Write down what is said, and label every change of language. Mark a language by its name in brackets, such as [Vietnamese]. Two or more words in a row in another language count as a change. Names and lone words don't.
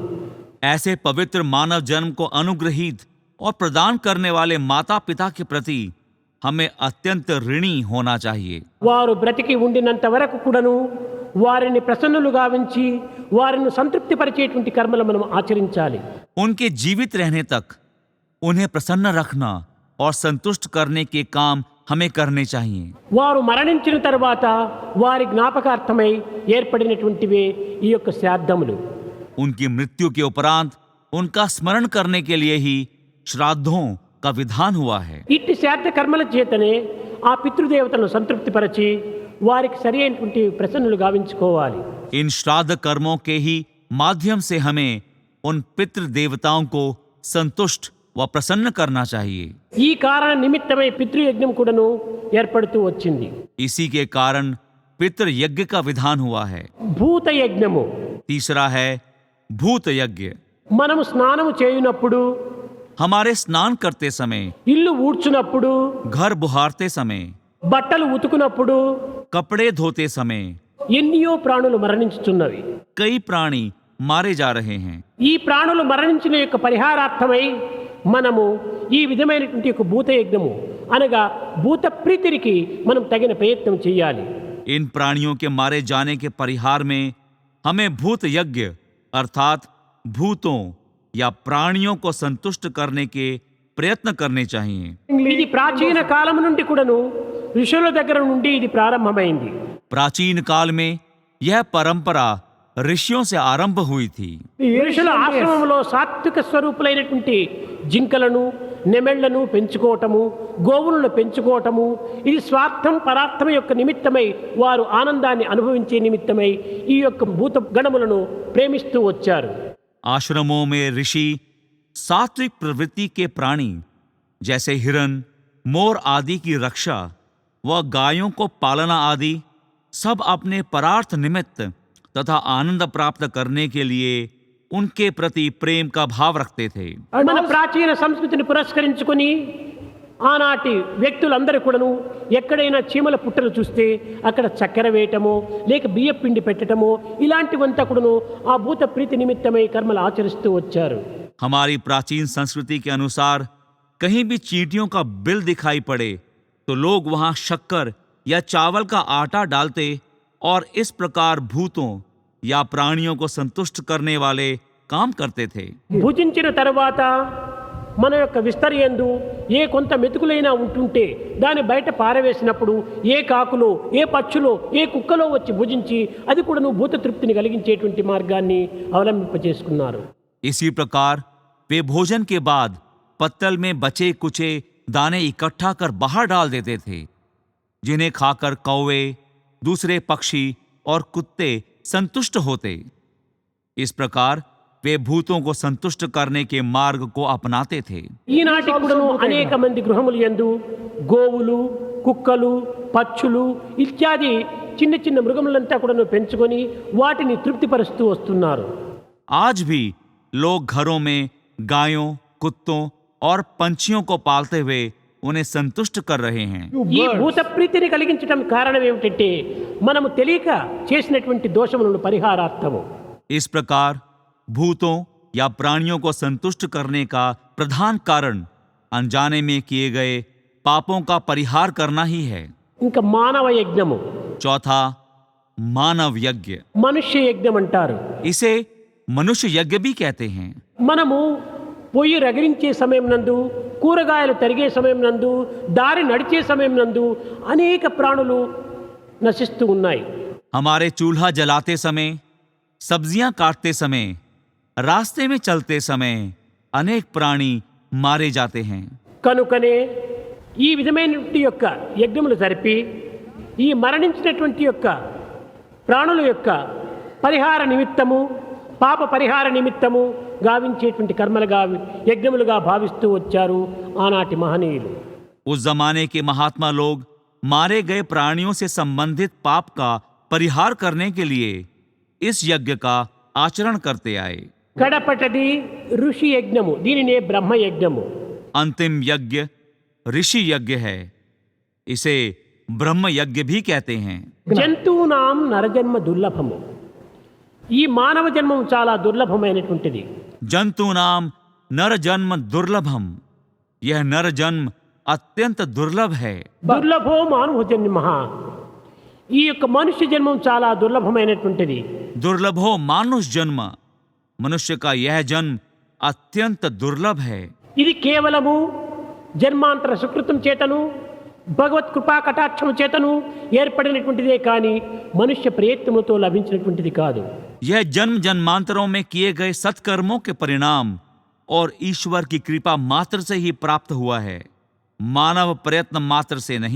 [Hindi] ऐसे पवित्र मानव जन्म को अनुग्रहित और प्रदान करने वाले माता पिता के प्रति हमें अत्यंत ऋणी होना चाहिए. [Telugu] వారు బ్రతికి ఉండినంత వరకు కూడాను వారిని ప్రసన్నులు గావించి వారిని సంతృప్తిపరిచేటువంటి కర్మలు మనం ఆచరించాలి. [Hindi] उनके जीवित रहने तक उन्हें प्रसन्न रखना और संतुष्ट करने के काम हमें करने चाहिए. [Telugu] వారు మరణించిన తర్వాత వారి జ్ఞాపకార్థమై ఏర్పడినటువంటివే ఈ యొక్క శ్రాద్ధములు. [Hindi] उनकी मृत्यु के उपरांत उनका स्मरण करने के लिए ही श्राद्धों का विधान हुआ है. [Telugu] ఇట్టి శ్రాద్ధ కర్మల చేతనే ఆ పితృదేవతలను సంతృప్తిపరచి వారికి సరి అయినటువంటి ప్రసన్నులు గావించుకోవాలి. [Hindi] इन श्राद्ध कर्मों के ही माध्यम से हमें उन पितृ देवताओं को संतुष्ट व प्रसन्न करना चाहिए. [Telugu] ఈ కారణ నిమిత్తమై పితృయజ్ఞం కూడాను ఏర్పడుతూ వచ్చింది. [Hindi] इसी के कारण पितृ यज्ञ का विधान हुआ है. [Telugu] భూత యజ్ఞము. [Hindi] तीसरा है भूत यज्ञ. [Telugu] మనము స్నానము చేయునప్పుడు, [Hindi] हमारे स्नान करते समय, [Telugu] ఇల్లు ఊడ్చునప్పుడు, [Hindi] घर बुहारते समय, [Telugu] బట్టలు ఉతుకునప్పుడు [Hindi] कपड़े धोते समय [Telugu] ఎన్నో ప్రాణులు మరణించుచున్నవి. [Hindi] कई प्राणी मारे जा रहे हैं. [Telugu] ఈ ప్రాణులు మరణించిన యొక్క పరిహారార్థమై మనము ఈ విధమైనటువంటి యొక్క భూత యజ్ఞము అనగా భూత ప్రీతికి మనం తగిన ప్రయత్నం చేయాలి. [Hindi] इन प्राणियों के मारे जाने के परिहार में हमें भूत यज्ञ अर्थात भूतों या प्राणियों को संतुष्ट करने के प्रयत्न करने चाहिए. [Telugu] ఇది ప్రాచీన కాలం నుండి కూడాను ఋషుల దగ్గర నుండి ఇది ప్రారంభమైంది. [Hindi] प्राचीन काल में यह परंपरा ऋषियों से आरंभ हुई थी. [Telugu] ఋషుల ఆశ్రమంలో సాత్విక స్వరూపులైనటువంటి జింకలను, నెమెళ్లను పెంచుకోవటము, గోవులను పెంచుకోవటము, ఇది స్వార్థం పరార్థం యొక్క నిమిత్తమై వారు ఆనందాన్ని అనుభవించే నిమిత్తమై ఈ యొక్క భూత గణములను ప్రేమిస్తూ వచ్చారు. [Hindi] आश्रमों में ऋषि सात्विक प्रवृत्ति के प्राणी जैसे हिरन, मोर आदि की रक्षा व गायों को पालना आदि सब अपने परार्थ निमित्त तथा आनंद प्राप्त करने के लिए उनके प्रति प्रेम का भाव रखते थे. [Telugu] మన ప్రాచీన సంస్కృతిని పురస్కరించుకొని ఆనాటి వ్యక్తులందరూ కూడాను ఎక్కడైనా చీమల పుట్టలు చూస్తే అక్కడ చక్కెర వేయటమో లేక బియ్య పిండి పెట్టటమో ఇలాంటివంతా కూడాను ఆ భూత ప్రీతి నిమిత్తమై కర్మలు ఆచరిస్తూ వచ్చారు. [Hindi] हमारी प्राचीन संस्कृति के अनुसार कहीं भी चींटियों का बिल दिखाई पड़े तो लोग वहां शक्कर या चावल का आटा डालते और इस प्रकार भूतों या प्राणियों को संतुष्ट करने वाले काम करते थे. [Telugu] భుజించిన తర్వాత మన యొక్క విస్తరయందు ఏ కొంత మెతుకులైనా ఉంటుంటే దాన్ని బయట పారవేసినప్పుడు ఏ కాకులో, ఏ పక్షులో, ఏ కుక్కలో వచ్చి భుజించి అది కూడా నువ్వు భూత తృప్తిని కలిగించేటువంటి మార్గాన్ని అవలంబింపచేసుకున్నారు. [Hindi] इसी प्रकार वे भोजन के बाद पत्तल में बचे कुचे दाने इकट्ठा कर बाहर डाल देते थे, जिन्हें खाकर कौवे, दूसरे पक्षी और कुत्ते संतुष्ट होते. इस प्रकार वे भूतों को संतुष्ट करने के मार्ग को अपनाते थे. [Telugu] ఈనాటి కూడాను అనేక మంది గృహములు యందు గోవులు, కుక్కలు, పక్షులు ఇత్యాది చిన్న చిన్న మృగములంతా కూడాను పెంచుకొని వాటిని తృప్తిపరుస్తూ వస్తున్నారు. [Hindi] आज भी लोग घरों में गायों, कुत्तों और पंछियों को पालते हुए उन्हें संतुष्ट कर रहे हैं. [Telugu] ఈ భూత ప్రీతిని కలిగించడం కారణం ఏమిటంటే మనము తెలియక చేసినటువంటి దోషములను పరిహారార్థము. [Hindi] इस प्रकार भूतों या प्राणियों को संतुष्ट करने का प्रधान कारण अनजाने में किए गए पापों का परिहार करना ही है. [Telugu] ఇంకా మానవ యజ్ఞము, [Hindi] चौथा मानव यज्ञ. [Telugu] మనుష్య యజ్ఞం అంటారు. [Hindi] इसे मनुष्य यज्ञ भी कहते हैं. [Telugu] మనము పొయ్యి రగిలించే సమయం నందు, కూరగాయలు తరిగే సమయం నందు, దారి నడిచే సమయం నందు అనేక ప్రాణులు నశిస్తూ ఉన్నాయి. [Hindi] हमारे चूल्हा जलाते समय, सब्जियां काटते समय, रास्ते में चलते समय अनेक प्राणी मारे जाते हैं. [Telugu] కనుకనే ఈ విధమైనటువంటి యొక్క యజ్ఞములు జరిపి ఈ మరణించినటువంటి యొక్క ప్రాణుల యొక్క పరిహార నిమిత్తము పాప పరిహార నిమిత్తము గావించేటువంటి కర్మలుగా యజ్ఞములుగా భావిస్తూ వచ్చారు ఆనాటి మహనీయులు. [Hindi] उस जमाने के महात्मा लोग मारे गए प्राणियों से संबंधित पाप का परिहार करने के लिए इस यज्ञ का आचरण करते आए. [Telugu] కడపటది ఋషి యజ్ఞము, దీనినే బ్రహ్మ యజ్ఞము. [Hindi] अंतिम यज्ञ ऋषि यज्ञ है. इसे ब्रह्म यज्ञ भी कहते हैं. [Sanskrit] జంతువునాం నరజన్మ దుర్లభము, [Telugu] ఈ మానవ జన్మం చాలా దుర్లభమైనటువంటిది. [Sanskrit] जंतु नाम नर जन्म दुर्लभम, [Hindi] यह नर जन्म अत्यंत दुर्लभ है. [Sanskrit] దుర్లభో మానవ జన్మ, [Telugu] ఈ యొక్క మనుష్య జన్మం చాలా దుర్లభమైనటువంటిది. [Sanskrit] दुर्लभो मानुष जन्म, [Hindi] मनुष्य का यह जन्म अत्यंत दुर्लभ है. [Telugu] ఇది కేవలము జన్మాంతర సుకృతం చేతను భగవత్ కృపా కటాక్షము చేతను ఏర్పడినటువంటిదే కానీ మనుష్య ప్రయత్నముతో లభించినటువంటిది కాదు. [Hindi] यह जन्म जन्मांतरों में किए गए सत्कर्मों के परिणाम और ईश्वर की कृपा मात्र से ही प्राप्त हुआ है, मानव प्रयत्न मात्र से नहीं.